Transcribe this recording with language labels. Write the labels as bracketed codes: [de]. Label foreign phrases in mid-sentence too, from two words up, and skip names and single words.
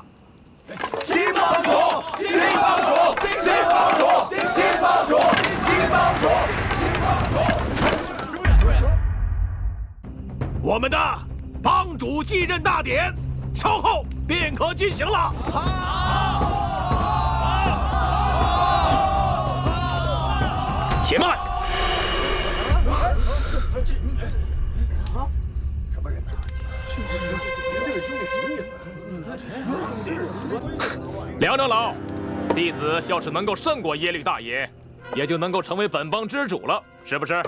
[zh] 新幫主，新幫主，新幫主，新幫主，新幫主，新幫主。我們的幫主繼任大典，稍後便可進行了。且慢！梁长老，弟子要是能够胜过耶律大爷，也就能够成为本邦之主了，是不是？